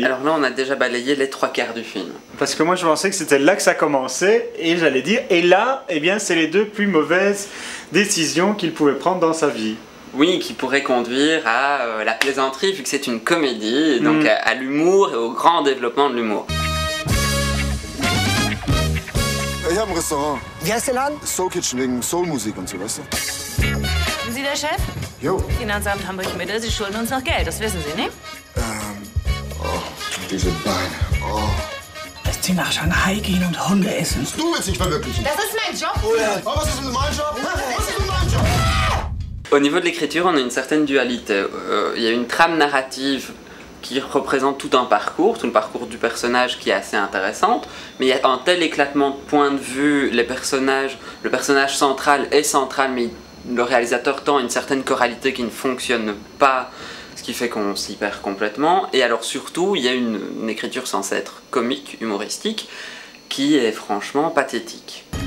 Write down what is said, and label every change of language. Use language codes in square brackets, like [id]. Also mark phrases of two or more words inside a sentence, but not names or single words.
[fr] Alors là, on a déjà balayé les 3/4 du film. Parce que moi, je pensais que c'était là que ça commençait, et j'allais dire, et là, eh bien, c'est les deux plus mauvaises décisions qu'il pouvait prendre dans sa vie. Oui, qui pourrait conduire à la plaisanterie, vu que c'est une comédie, et donc à l'humour et au grand développement de l'humour. [de] Ich habe ein Restaurant. Wie heißt der Laden? [en] Soul Kitchen [de] wegen Soulmusik und so, weißt du? Sind Sie der Chef? Jo. Finanzamt Hamburg-Mitte, Sie schulden uns noch Geld, das wissen Sie, ne? Diese Beine. Oh. Dass Sie nach Shanghai gehen und Hunde essen. Du willst dich verwirklichen. Das ist mein Job. Oh ja. Oh, was ist mit meinem Job? Was ist mit meinem Job? [fr] Au niveau de l'écriture, on a une certaine dualité. Il y a une trame narrative qui représente tout le parcours du personnage qui est assez intéressante, mais il y a un tel éclatement de points de vue, le personnage central est central, mais le réalisateur tend une certaine choralité qui ne fonctionne pas, ce qui fait qu'on s'y perd complètement, et alors surtout, il y a une écriture censée être comique, humoristique, qui est franchement pathétique.